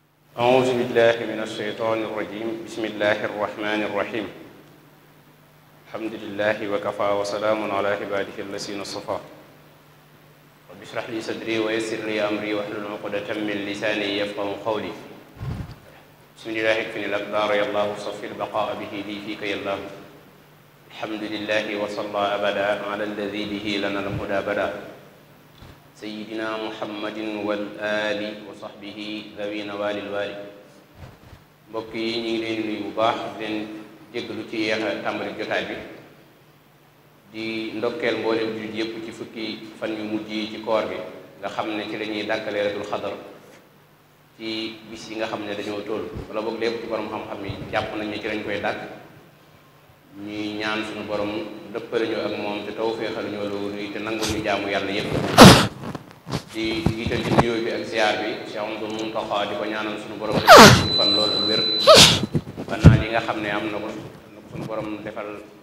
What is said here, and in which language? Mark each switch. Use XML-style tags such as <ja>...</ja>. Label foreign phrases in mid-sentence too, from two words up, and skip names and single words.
<ar>أعوذ بالله من الشيطان الرجيم بسم الله الرحمن الرحيم الحمد لله وكفى وسلام على عباده الذين اصطفى رب اشرح لي صدري ويسر لي أمري واحلل عقدة من لساني يفقهوا قولي بسم الله يكفني الأقدار يا الله صفي البقاء به لي فيك يا الله الحمد لله وصلى أبدا على الذي به لنا الهدى بدا سيدنا محمد وآل وصحبه ذوي النوال الولي</ar> <wo>mbokk yi ñu ngi leen nuyu bu baax di leen jéggalu ci yeex a tàmbali jotaay bi di ndokkeel mboolem jullit yépp ci fukki fan yu mujj yi ci koor gi nga xam ne ci la ñuy dàkkale Laylatul Qadr ci bis yi nga xam ne dañoo toll wala boog lépp ci borom xam-xam yi jàpp nañ ne ci lañ koy dàkk ñuy ñaan suñu borom dëppale ñu ak moom te tawfeexal ñoo loolu te nangul ñu jaamu yàlla yépp di jiital ci nuyoo bi ak ziar bi Cheikh Amadou Muntaxa di ko ñaanal suñu borom defal fan loolu wér ba naa li nga xam ne am na ko suñu borom defal</wo>